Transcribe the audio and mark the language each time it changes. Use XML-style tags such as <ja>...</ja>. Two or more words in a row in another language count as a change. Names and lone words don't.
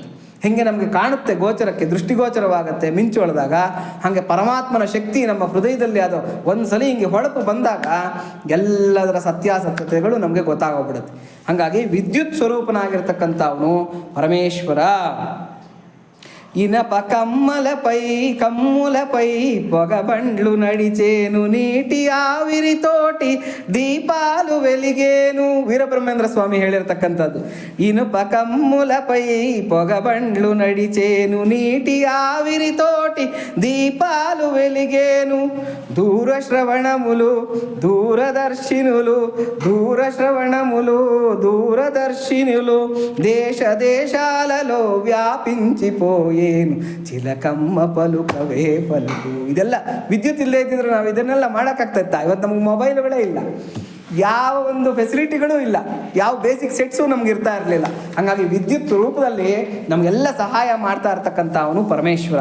<kn>ಹೆಂಗೆ ನಮಗೆ ಕಾಣುತ್ತೆ, ಗೋಚರಕ್ಕೆ ದೃಷ್ಟಿಗೋಚರವಾಗುತ್ತೆ ಮಿಂಚು ಹೊಳೆದಾಗ, ಹಾಗೆ ಪರಮಾತ್ಮನ ಶಕ್ತಿ ನಮ್ಮ ಹೃದಯದಲ್ಲಿ ಅದು ಒಂದ್ಸಲಿ ಹಿಂಗೆ ಹೊಳಪು ಬಂದಾಗ ಎಲ್ಲದರ ಸತ್ಯಾಸತ್ಯತೆಗಳು ನಮಗೆ ಗೊತ್ತಾಗೋಗ್ಬಿಡುತ್ತೆ. ಹಾಗಾಗಿ ವಿದ್ಯುತ್ ಸ್ವರೂಪನಾಗಿರ್ತಕ್ಕಂಥ ಅವನು ಪರಮೇಶ್ವರ.</kn> <te>ఇనప కమ్ములపై పొగబండ్లు నడిచేను, నీటి ఆవిరితోటి దీపాలు వెలిగేను.</te> <kn>ವೀರಬ್ರಹ್ಮೇಂದ್ರ ಸ್ವಾಮಿ ಹೇಳಿರ್ತಕ್ಕಂಥದ್ದು.</kn> <te>ఇనుప కమ్ములపై పొగబండ్లు నడిచేను, నీటి ఆవిరితోటి దీపాలు వెలిగేను. దూరశ్రవణములు దూరదర్శినులు దేశ దేశాలలో వ్యాపించిపోయేను, చిలకమ్మ పలుకవే పలుకు.</te> <kn>ಇದೆಲ್ಲ ವಿದ್ಯುತ್ ಇಲ್ಲದೆ ಇದ್ದಿದ್ರೆ ನಾವು ಇದನ್ನೆಲ್ಲ ಮಾಡೋಕ್ಕಾಗ್ತಾ ಇತ್ತಾ? ಇವತ್ತು ನಮಗೆ ಮೊಬೈಲ್ಗಳೇ ಇಲ್ಲ. ಯಾವ ಒಂದು ಫೆಸಿಲಿಟಿಗಳೂ ಇಲ್ಲ, ಯಾವ</kn> <en>basic sets</en> <kn>ನಮ್ಗೆ ಇರ್ತಾ ಇರಲಿಲ್ಲ. ಹಾಗಾಗಿ ವಿದ್ಯುತ್ ರೂಪದಲ್ಲಿ ನಮಗೆಲ್ಲ ಸಹಾಯ ಮಾಡ್ತಾ ಇರ್ತಕ್ಕಂಥ ಅವನು ಪರಮೇಶ್ವರ.</kn>